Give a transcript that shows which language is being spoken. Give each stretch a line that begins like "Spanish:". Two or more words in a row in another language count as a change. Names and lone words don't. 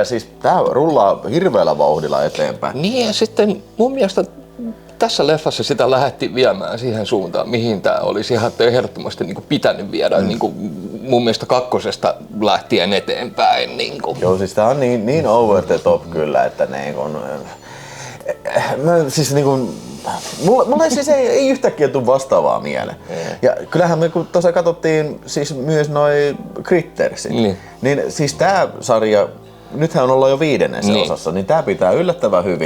Finnish: Siis tää rullaa hirveällä vauhdilla eteenpäin. Niin ja sitten mun mielestä tässä leffassa sitä lähdettiin viemään siihen suuntaan, mihin tämä olisi ihan ehdottomasti niin kuin pitänyt viedä niin kuin mun mielestä kakkosesta lähtien eteenpäin. Niin kuin. Joo, siis tää on niin
English: over the top
Finnish: kyllä, että siis mulle siis ei yhtäkkiä tule vastaavaa mieleen. Ja kyllähän me kun tuossa katsottiin siis myös noi Crittersit, niin siis tää sarja, nythän ollaan jo 5. osassa, niin tää pitää yllättävän hyvin